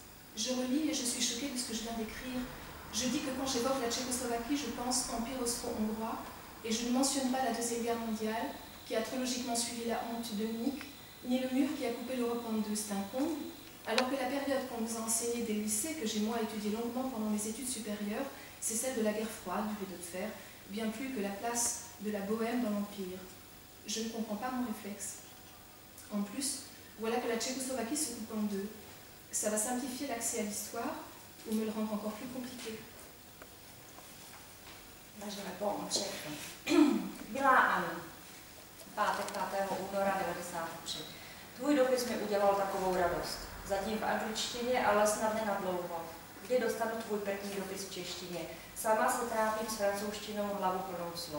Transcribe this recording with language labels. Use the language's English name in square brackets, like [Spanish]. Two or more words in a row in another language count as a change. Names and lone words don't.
[French] Je relis et je suis choquée de ce que je viens d'écrire. Je dis que quand j'évoque la Tchécoslovaquie, je pense Empire austro-hongrois, et je ne mentionne pas la Deuxième Guerre mondiale, qui a très logiquement suivi la honte de Munich, ni le mur qui a coupé l'Europe en deux, c'est un comble, alors que la période qu'on nous a enseignée des lycées, que j'ai moi étudiée longuement pendant mes études supérieures, c'est celle de la guerre froide, du rideau de fer, bien plus que la place de la bohème dans l'Empire. Je ne comprends pas mon réflexe. En plus, voilà que la Tchécoslovaquie se coupe en deux. Ça va simplifier l'accès à l'histoire ou me le rendre encore plus compliqué. Là, je réponds en tchèque. [Czech] Milá Anno, pátek 5. února 1993. Tvůj dopis mi udělal takovou radost. Zatím v angličtině, ale snad ne na dlouho. Kdy dostanu tvůj první dopis v češtině? Sama se trápím s francouzštinou hlavu plnou slov.